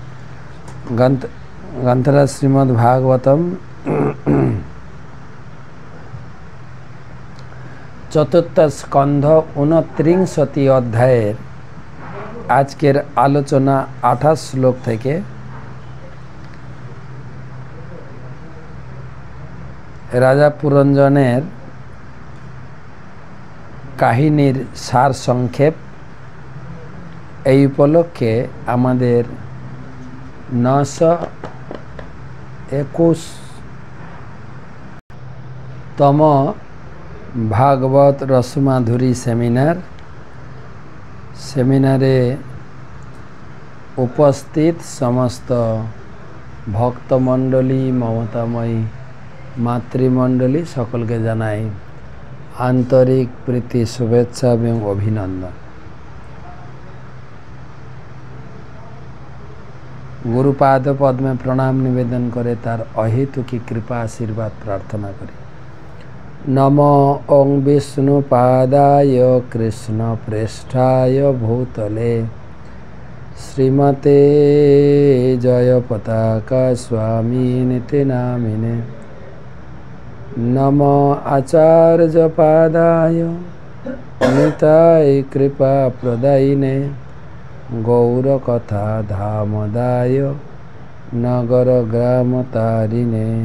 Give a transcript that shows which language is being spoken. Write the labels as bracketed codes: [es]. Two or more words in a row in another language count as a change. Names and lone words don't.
[bn] গ্রন্থ শ্রীমদ্ভাগবতম চতুর্থ স্কন্ধ 29 অধ্যায় আজকের আলোচনা 28 শ্লোক থেকে রাজা পুরঞ্জনের কাহিনীর সার সংক্ষেপ এই উপলক্ষে আমাদের 921তম ভাগবত রসমাধুরী সেমিনারে উপস্থিত সমস্ত ভক্তমণ্ডলী মমতাময়ী মাতৃমণ্ডলী সকলকে জানাই আন্তরিক প্রীতি শুভেচ্ছা এবং অভিনন্দন। গুরুপাদ পদ মে প্রণাম নিবেদন করে তার অহেতুকী কৃপা আশীর্বাদ প্রার্থনা করি। [sa] नमो ओं विष्णुपादाय कृष्ण प्रेष्ठाय भूतले श्रीमते जय पताका स्वामिनिति नामिने। नमो आचार्य पादाय निताय कृपा प्रदायिने गौर कथा धामदाय नगर ग्राम तारिणे।